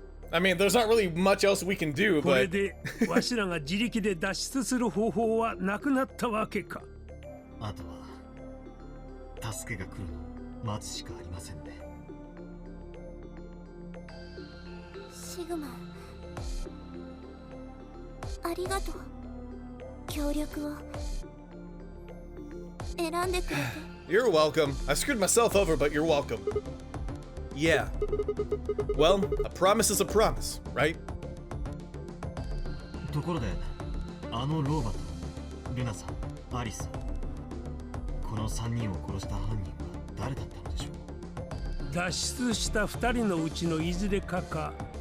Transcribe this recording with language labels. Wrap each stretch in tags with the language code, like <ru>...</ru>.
<en>I mean, there's not really much else we can do,</en> <ja>これ</ja> <en>but</en> <ja>でわしらが自力で脱出する方法はなくなったわけか。あとは助けが来るのを待つしかありませんね。シグマ、ありがとう。協力を選んでくれて。</ja> <en>you're welcome. I screwed myself over, but you're welcome. Yeah. Well, a promise is a promise, right?</en> <ja>ところで、あの老婆とルナさん、アリスさん、この3人を殺した犯人は誰だったのでしょう。脱出した2人のうちのいずれかか。</ja>